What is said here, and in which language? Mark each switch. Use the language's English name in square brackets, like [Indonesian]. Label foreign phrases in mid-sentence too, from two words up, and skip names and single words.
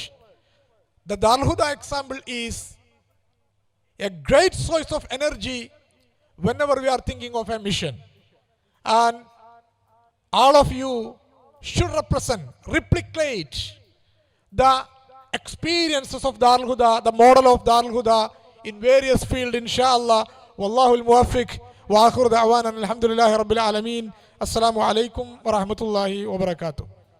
[English] The Darul Huda example is a great source of energy whenever we are thinking of a mission. And all of you should replicate the experiences of Darul Huda, the model of Darul Huda in various fields, inshallah. [Arabic] والله الموفق. وآخر دعوانا الحمد لله رب العالمين. السلام عليكم ورحمة الله وبركاته.